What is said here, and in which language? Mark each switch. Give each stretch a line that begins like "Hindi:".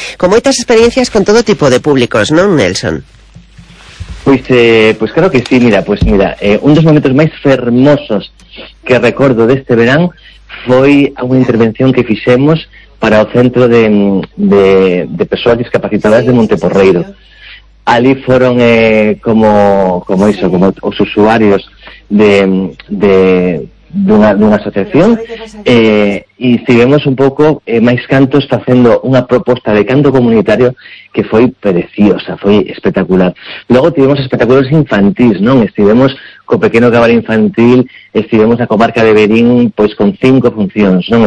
Galician: Con moitas experiencias con todo tipo de públicos, ¿non, Nelson?
Spanish: Pues claro que sí.
Galician: Mira, un dos momentos máis fermosos que recordo deste verán foi unha intervención que fixemos para o Centro de Persoas Discapacitadas, sí, de Monteporreiro. Sí. Ali foron como os usuarios de
Spanish: de una asociación, y seguimos un poco, Mais Canto está haciendo una propuesta de canto comunitario que fue preciosa, fue espectacular. Luego tuvimos espectáculos infantiles, ¿no? Estuvimos con Pequeño Cabaret Infantil, estuvimos a Comarca de Verín, pues con 5 funciones, ¿no?